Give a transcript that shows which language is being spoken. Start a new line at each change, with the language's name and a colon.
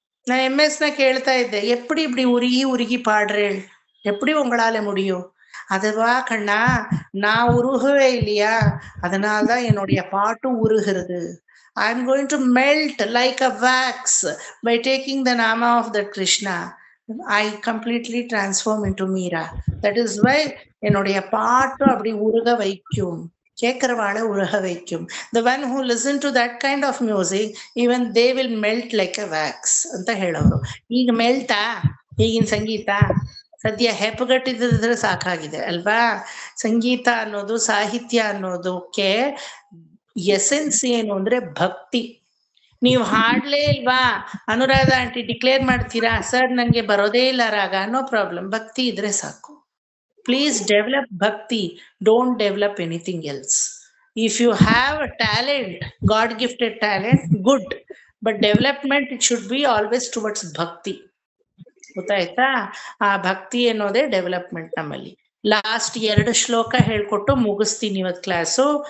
Kannada: ನಾ MS ನ ಕೇಳ್ತಾ ಇದ್ದೆ,
Tamil: எப்படி இப்படி உருகி உருகி பாடுறேன், எப்படி உங்களால முடியும்? அதுவா கண்ணா, நான் உருகவே இல்லையா, அதனால்தான் என்னுடைய பாட்டு உருகிறது.
English: I am going to melt like a wax by taking the nama of that Krishna. I completely transform into Meera. That is why
Tamil: என்னுடைய பாட்டு அப்படி உருக வைக்கும், கேட்கிறவாளை உருக வைக்கும்.
English: The one who listen to that kind of music, even they will melt like a wax
Kannada: ಅಂತ ಹೇಳೋರು. ಈಗ ಮೆಲ್ಟಾ ಈಗಿನ ಸಂಗೀತ? ಸದ್ಯ ಹೆಪ್ಪಗಟ್ಟಿದ್ರೆ ಸಾಕಾಗಿದೆ ಅಲ್ವಾ? ಸಂಗೀತ ಅನ್ನೋದು, ಸಾಹಿತ್ಯ ಅನ್ನೋದಕ್ಕೆ ಎಸೆನ್ಸ್ ಏನು ಅಂದ್ರೆ ಭಕ್ತಿ. ನೀವು ಹಾಡ್ಲೇ ಇಲ್ವಾ, ಅನುರಾಧ ಆಂಟಿ ಡಿಕ್ಲೇರ್ ಮಾಡ್ತೀರಾ, ಸರ್ ನಂಗೆ ಬರೋದೇ ಇಲ್ಲ ರಾಗ, ನೋ ಪ್ರಾಬ್ಲಮ್, ಭಕ್ತಿ ಇದ್ರೆ ಸಾಕು.
English: Please develop bhakti, don't develop anything else. If you have a talent, God gifted talent, good, but development it should be always towards bhakti.
Kannada: ಗೊತ್ತಾಯ್ತಾ? ಆ ಭಕ್ತಿ ಅನ್ನೋದೇ ಡೆವಲಪ್ಮೆಂಟ್ ನಮ್ಮಲ್ಲಿ. ಲಾಸ್ಟ್ 2 ಶ್ಲೋಕ ಹೇಳ್ಕೊಟ್ಟು ಮುಗಿಸ್ತೀನಿ ಇವತ್ ಕ್ಲಾಸು.